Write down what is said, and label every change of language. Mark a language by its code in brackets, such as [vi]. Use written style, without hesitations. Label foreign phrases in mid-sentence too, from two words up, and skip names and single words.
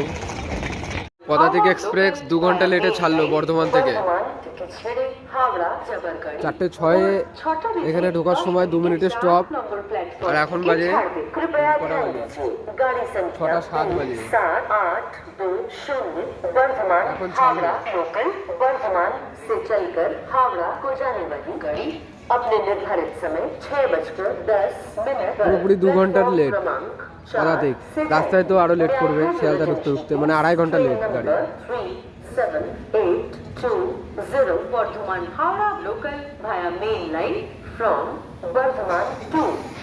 [bn] পদাতিক এক্সপ্রেস 2 ঘন্টা লেটে ছাড়লো বর্ধমান থেকে। 4:06 এখানে ঢোকার সময় 2 মিনিটের স্টপ, আর এখন বাজে 6:07 বাজে। এখন ছাড়লো। [hi] अपने निर्धारित समय 6:10 [bn] পুরোপুরি 2 ঘন্টার লেট পদাতিক। রাস্তায় তো আরো লেট করবে, শিয়ালদা ঢুকতে ঢুকতে, মানে 2.5 ঘন্টা লেট গাড়ি। [en] 3782 Bardhaman Howrah local via main line from Bardhaman to